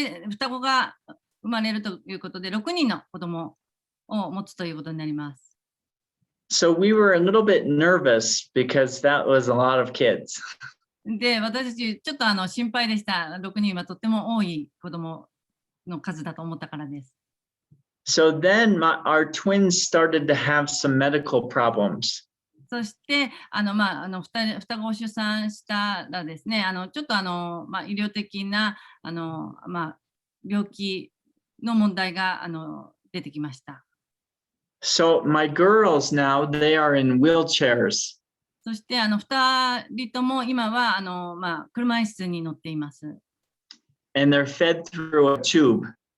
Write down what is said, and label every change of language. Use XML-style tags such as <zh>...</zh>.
<ja>双子が生まれるということで6人の子供を持つということになります。</ja> <en>So we were a little bit nervous because that was a lot of kids.</en> <ja>で、私たちちょっと心配でした。6人はとっても多い子供の数だと思ったからです。</ja> <en>So then our twins started to have some medical problems.</en> <ja>そして、双子を出産したらですね、ちょっと医療的な病気の問題が出てきました。</ja> <en>So my girls now, they are in wheelchairs.</en> <ja>そして2人とも今は車椅子に乗っています。</ja> <en>And they're fed through a tube.</en>